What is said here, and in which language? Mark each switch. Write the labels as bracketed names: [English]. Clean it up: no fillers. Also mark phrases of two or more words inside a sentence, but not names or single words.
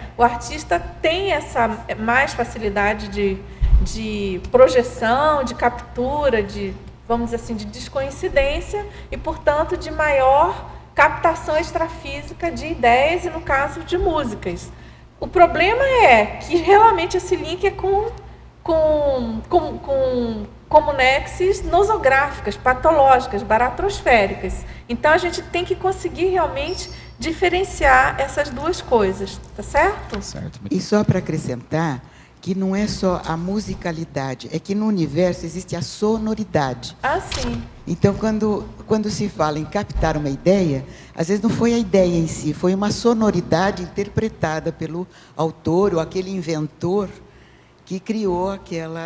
[Portuguese] O artista tem essa mais facilidade de projeção, de captura, vamos dizer assim, de descoincidência e, portanto, de maior captação extrafísica de ideias e, no caso, de músicas. O problema é que realmente esse link é com comunexes nosográficas, patológicas, baratrosféricas. Então, a gente tem que conseguir realmente diferenciar essas duas coisas, tá certo? Certo. E só para acrescentar, que não é só a musicalidade, é que no universo existe a sonoridade. Ah, sim. Então, quando se fala em captar uma ideia, às vezes não foi a ideia em si, foi uma sonoridade interpretada pelo autor ou aquele inventor que criou aquela...